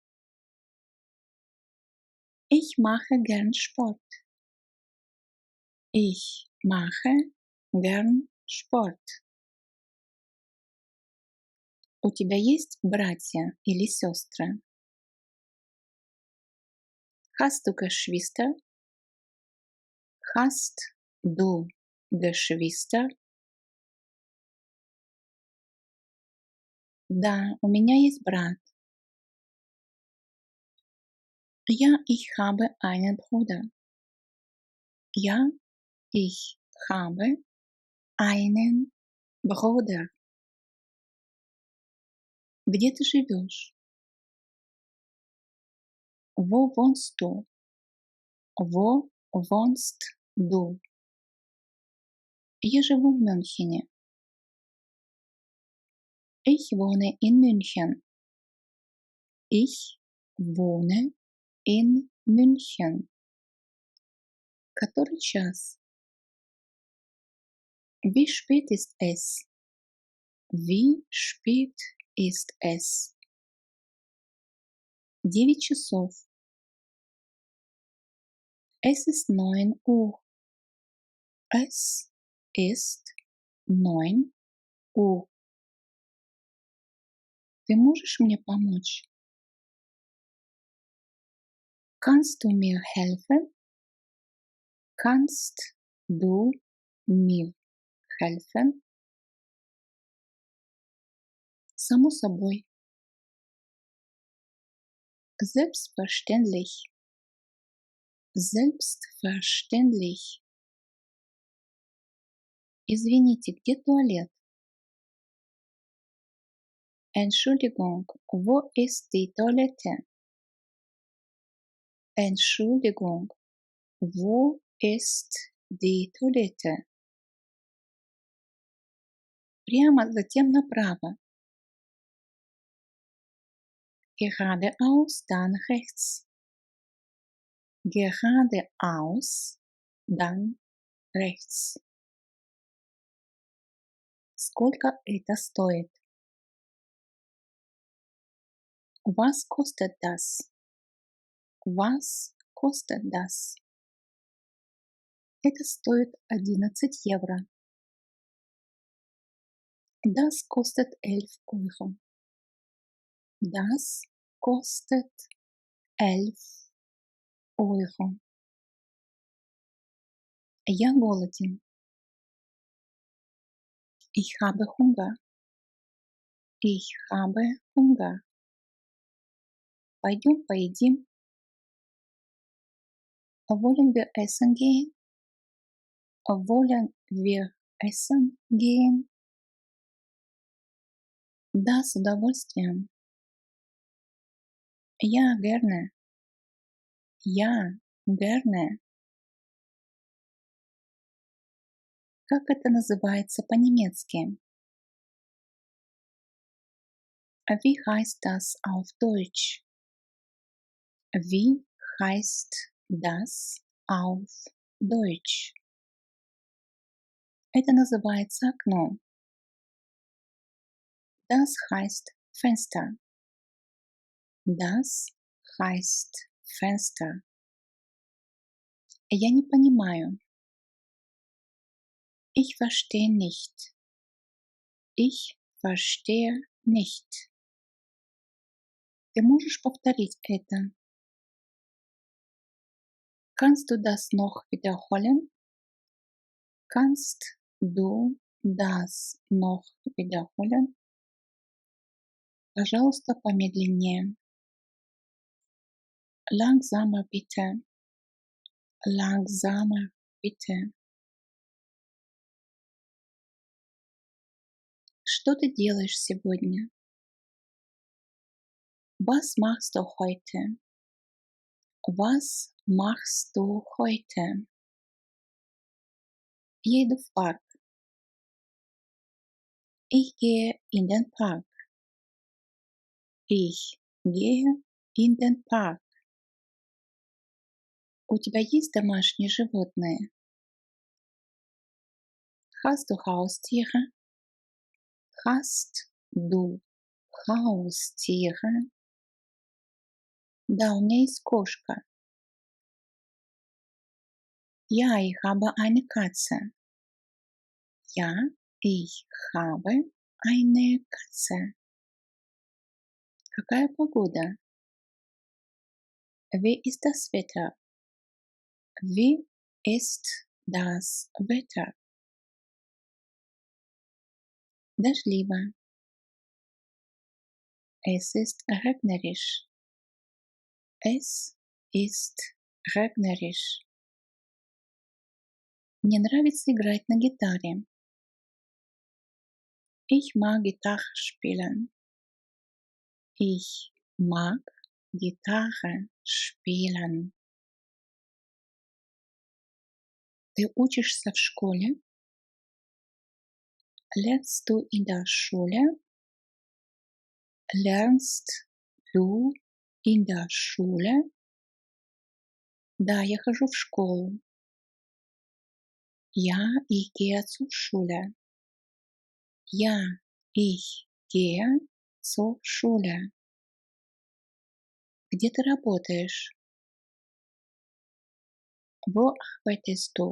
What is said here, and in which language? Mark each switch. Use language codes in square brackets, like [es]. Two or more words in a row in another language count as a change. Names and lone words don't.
[de] Ich mache gern Sport. Ich mache gern Sport. [ru] У тебя есть братья или сестры? [de] Hast du Geschwister? Hast du Geschwister? [ru] Да, у меня есть брат. [de] Ja, ich habe einen Bruder. Ja, ich habe einen Bruder. [ru] Где ты живешь? [de] Wo wohnst du? Wo wohnst du? [ru] Я живу в Мюнхене. [de] Ich wohne in München. Ich wohne in München. [ru] Который час? [de] Wie spät ist es? Wie spät ist es? 9 часов. Es ist 9 Uhr. Es ist 9 Uhr. [ru] Ты можешь мне помочь? [de] Kannst du mir helfen? Kannst du mir helfen? [ru] Само собой. [de] Selbstverständlich. Selbstverständlich. [ru] Извините, где туалет? [de] Entschuldigung, wo ist die Toilette? Entschuldigung, wo ist die Toilette? [ru] Прямо, затем направо. [de] Geradeaus, dann rechts. Geradeaus, dann rechts. [ru] Сколько это стоит? [de] Was kostet das? Was kostet das? [ru] Это стоит 11 евро. [de] Das kostet 11 Euro. Das kostet 11 Euro. [ru] Я голоден. [de] Ich habe Hunger. Ich habe Hunger. [ru] Пойдем поедим. [de] Wollen wir essen gehen? Wollen wir essen gehen? [ru] Да, с удовольствием. [de] Ja, gerne. Ja, gerne. [ru] Как это называется по-немецки? [de] Wie heißt das auf Deutsch? Wie heißt das auf Deutsch? [ru] Это называется окно. [de] Das heißt Fenster. Das heißt Fenster. [ru] Я не понимаю. [de] Ich verstehe nicht. Ich verstehe nicht. [ru] Ты можешь повторить это? [de] Kannst du das noch wiederholen? Kannst du das noch wiederholen? [ru] Пожалуйста, помедленнее. [de] Langsamer bitte. Langsamer bitte. [ru] Что ты делаешь сегодня? [de] Was machst du heute? Was machst du heute? [ru] Я иду в парк. [de] Ich gehe in den Park. Ich gehe in den Park. [ru] У тебя есть домашние животные? [de] Hast du Haustiere? Hast du Haustiere? [ru] Да, у меня есть кошка. [de] Ja, ich habe eine Katze. Ja, ich habe eine Katze. [ru] Какая погода? [de] Wie ist das Wetter? Wie ist das Wetter? [ru] Дождливо. [de] Es ist regnerisch. Es ist regnerisch. [ru] Мне нравится играть на гитаре. [de] Ich mag Gitarre spielen. Ich mag Gitarre spielen. [ru] Ты учишься в школе? [de] Lernst du in der Schule? Lernst du in der Schule? [ru] Да, я хожу в школу. [de] Ja, ich gehe zur Schule. Ja, ich gehe zur Schule. [ru] Где ты работаешь? [de] Wo arbeitest du?